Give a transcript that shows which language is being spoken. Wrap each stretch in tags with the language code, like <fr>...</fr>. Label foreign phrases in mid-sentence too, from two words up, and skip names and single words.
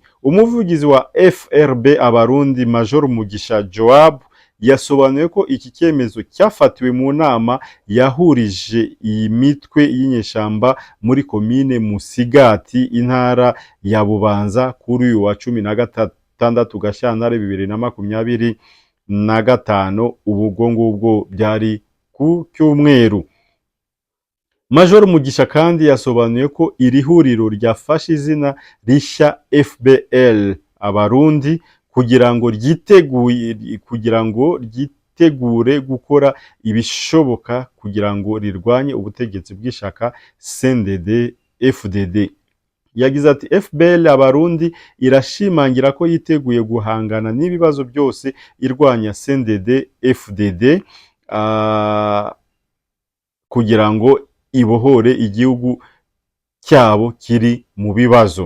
<rw>Umuvugizi wa FRB Abarundi Major Mugisha Joab yasobanuye ko iki cyemezo cyafatiwe mu nama yahurije iyi mitwe y'inyeshyamba muri komine Musigati, intara ya Bubanza, kuri uyu wa 16 Gashyantare 2025. Ubwo ngubwo byari ku Cyumweru. Major Mugisha kandi yasobanuye ko iri huriro ryafashe izina rishya FBL Abarundi kugira ngo ryitegure gukora ibishoboka kugira ngo rirwanye ubutegetsi bw'ishaka CNDD FDD. Yagize ati FBL Abarundi irashimangira ko yiteguye guhangana n'ibibazo byose irwanya CNDD FDD kugira ngo ibohore igihugu cyabo kiri mu bibazo.</rw>